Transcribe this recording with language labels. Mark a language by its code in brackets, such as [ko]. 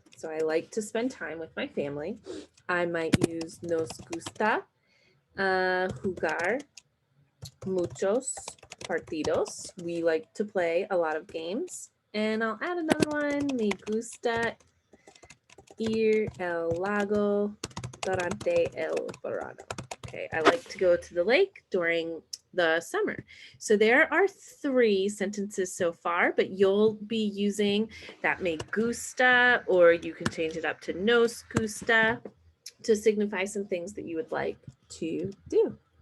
[en] So I like to spend time with my family. I might use [es] nos gusta jugar muchos partidos. [en] We like to play a lot of games. And I'll add another one. [es] Me gusta ir al lago durante el verano. [en] Okay, I like to go to the lake during the summer. So there are 3 sentences so far, but you'll be using that me gusta, or you can change it up to nos gusta to signify some things that you would like to do.